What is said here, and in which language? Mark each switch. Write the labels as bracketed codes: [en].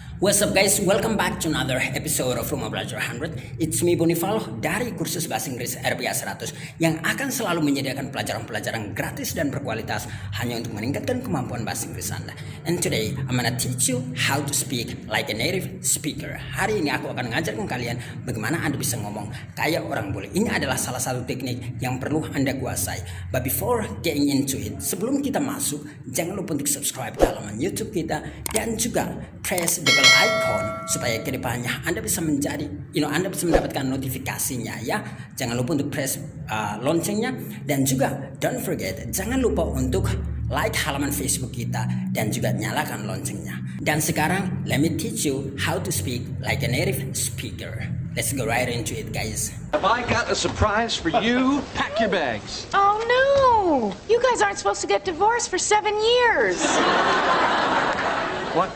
[en] What's up guys, welcome back to another episode of Rumah Belajar 100. It's me [id] Bonifal dari kursus Bahasa Inggris RPA 100 yang akan selalu menyediakan pelajaran-pelajaran gratis dan berkualitas hanya untuk meningkatkan kemampuan bahasa Inggris Anda. [en] And today, I'm gonna teach you how to speak like a native speaker. [id] Hari ini aku akan mengajarkan kalian bagaimana Anda bisa ngomong kayak orang bule. Ini adalah salah satu teknik yang perlu Anda kuasai. [en] But before getting into it, [id] sebelum kita masuk, jangan lupa untuk subscribe ke halaman YouTube kita dan juga [en] press the bell icon [id] supaya kedepannya Anda bisa menjadi, Anda bisa mendapatkan notifikasinya ya. Jangan lupa untuk press loncengnya dan juga [en] don't forget, [id] jangan lupa untuk like halaman Facebook kita dan juga nyalakan loncengnya. Dan sekarang, [en] let me teach you how to speak like a native speaker. Let's go right into it, guys. Have I got a surprise for you? Pack your bags. Oh no! You guys aren't supposed to get divorced for 7 years. What?